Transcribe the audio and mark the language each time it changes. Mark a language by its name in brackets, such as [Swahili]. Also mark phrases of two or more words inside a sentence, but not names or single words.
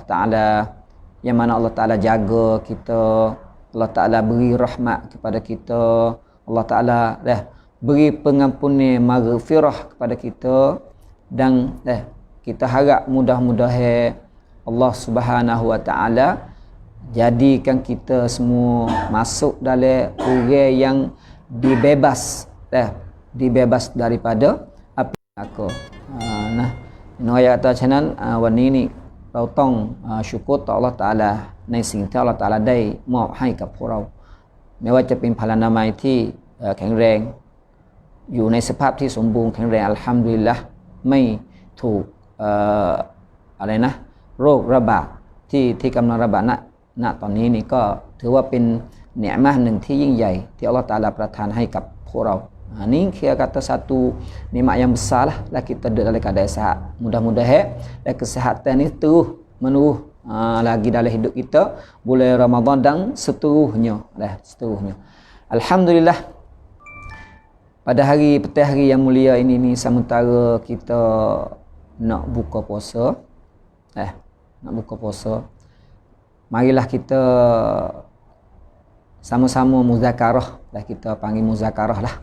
[Malay] Ta'ala, yang mana Allah Ta'ala jaga kita, Allah Ta'ala beri rahmat kepada kita, Allah Ta'ala beri pengampunan maghfirah kepada kita, dan kita harap mudah-mudahan Allah Subhanahu Wa Ta'ala jadikan kita semua masuk dalam orang yang dibebas daripada api neraka. Nah, ini ayat kata channel [Thai] วันนี้นี่เราต้องsyukurต่อ Allah Ta'ala ในสิ่งที่ Allah Ta'ala ได้มอบ ให้กับพวกเราไม่ว่าจะเป็นพลานามัยที่แข็งแรงอยู่ในสภาพที่สมบูรณ์แข็งแรงอัลฮัมดุลิลละห์ไม่ถูกอะไรนะโรคระบาดที่กำลังระบาดณตอนนี้นี่ก็ถือว่าเป็นเนือมะห์หนึ่งที่ยิ่งใหญ่ที่อัลเลาะห์ตะอาลาประทานให้กับพวกเรา [Malay] ini kira kata satu nikmat yang besar lah kita ada dalam keadaan sihat. Mudah-mudahan dan kesihatan ni terus menerus lagi dalam hidup kita bulan Ramadan dan seterusnya. Alhamdulillah, pada petang hari yang mulia ini ni sementara kita nak buka puasa, marilah kita sama-sama muzakarah, kita panggil muzakarah lah.